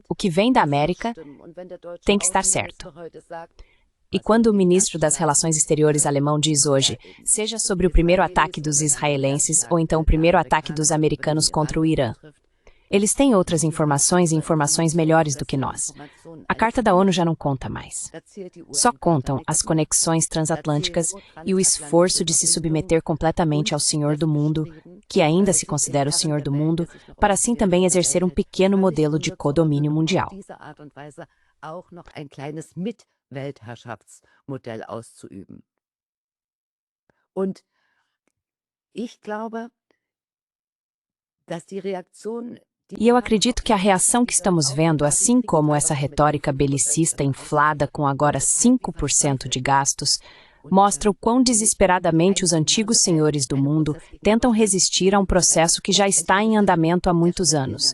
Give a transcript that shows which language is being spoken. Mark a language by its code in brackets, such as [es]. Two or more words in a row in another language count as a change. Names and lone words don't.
[pt] O que vem da América tem que estar certo. E quando o ministro das Relações Exteriores alemão diz hoje, seja sobre o primeiro ataque dos israelenses ou então o primeiro ataque dos americanos contra o Irã, Eles têm outras informações e informações melhores do que nós. A Carta da ONU já não conta mais. Só contam as conexões transatlânticas e o esforço de se submeter completamente ao Senhor do Mundo, que ainda se considera o Senhor do Mundo, para assim também exercer um pequeno modelo de codomínio mundial. [de] Auch noch ein kleines Mitweltherrschaftsmodell auszuüben. Und ich glaube, dass die Reaktion. [pt] E eu acredito que a reação que estamos vendo, assim como essa retórica belicista inflada com agora 5% de gastos, mostra o quão desesperadamente os antigos senhores do mundo tentam resistir a um processo que já está em andamento há muitos anos.